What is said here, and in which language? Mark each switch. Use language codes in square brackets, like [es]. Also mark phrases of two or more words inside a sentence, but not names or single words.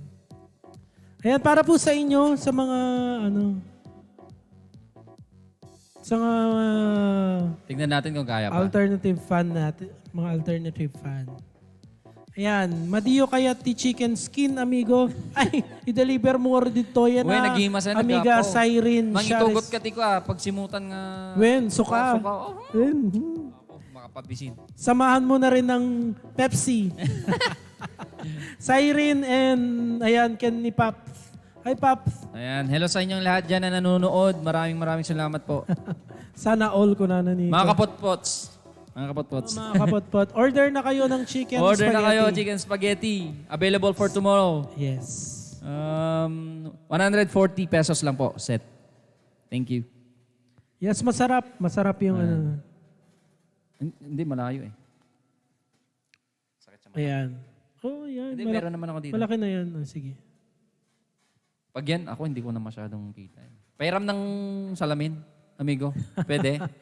[tl] Ayan, para po sa inyo, sa mga sa mga Tignan natin kung kaya pa. alternative fan natin. Mga alternative fan. [ilo] Ayan, madiyo kaya ti [en] chicken skin, [ilo] amigo. [tl] Ay, i-deliver mo rin dito yan Uy, na. [ilo] naghimas na Amiga, nagapo. Siren, Mangitugot Sharis. ka tiko pag simutan nga. Wen, suka. Suka, oh. Wen, Makapabisin. [tl] samahan mo na rin ng Pepsi. Siren and, ayan, Ken ni Paps. Hi, Paps. Ayan, hello sa inyong lahat dyan na nanonood. Maraming salamat po. Sana all ko na nanito. Mga kapotpots. Mga kapotpots. Mga kapot-pot. Order na kayo ng chicken Order spaghetti. na kayo, [en] chicken spaghetti. Available for tomorrow. Yes. [tl] 140 pesos lang po, set. [en] Thank you. [tl] Yes, masarap. Masarap yung Hindi, malayo eh. Ayan. Oh, yan. Hindi, meron naman ako dito. Malaki na yan. Oh, sige. Pag yan, ako hindi ko na masyadong kita. Pairam ng salamin, amigo. Pwede?